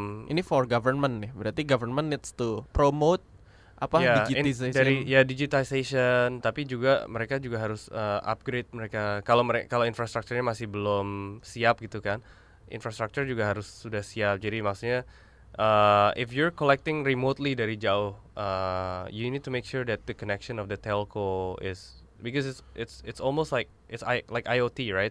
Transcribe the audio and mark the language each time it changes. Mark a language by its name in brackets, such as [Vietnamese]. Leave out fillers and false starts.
[English] Ini for government nih, berarti government needs to promote digitization. [Indonesian] Digitization, tapi juga mereka juga harus upgrade mereka. Kalau infrastrukturnya masih belum siap gitu kan, infrastructure juga harus sudah siap. [English] Jadi maksudnya if you're collecting remotely dari jauh, you need to make sure that the connection of the telco is, because it's almost like like IoT, right?